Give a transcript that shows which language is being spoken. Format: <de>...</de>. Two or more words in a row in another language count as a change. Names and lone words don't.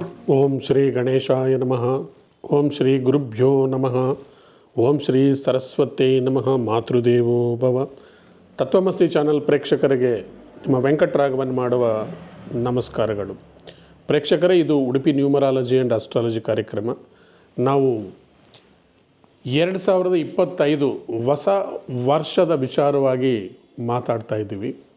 <sa>ಓಂ ಶ್ರೀ ಗಣೇಶಾಯ ನಮಃ. ಓಂ ಶ್ರೀ ಗುರುಭ್ಯೋ ನಮಃ. ಓಂ ಶ್ರೀ ಸರಸ್ವತಿ ನಮಃ. ಮಾತೃದೇವೋ ಭವ.</sa> <kn>ತತ್ವಮಸಿ ಚಾನಲ್ ಪ್ರೇಕ್ಷಕರಿಗೆ ನಿಮ್ಮ ವೆಂಕಟರಾಘವನ್ ಮಾಡುವ ನಮಸ್ಕಾರಗಳು. ಪ್ರೇಕ್ಷಕರೇ, ಇದು ಉಡುಪಿ</kn> <en>numerology and astrology</en> <kn>ಕಾರ್ಯಕ್ರಮ. ನಾವು 2025 ಹೊಸ ವರ್ಷದ ವಿಚಾರವಾಗಿ ಮಾತಾಡ್ತಾ ಇದ್ದೀವಿ.</kn>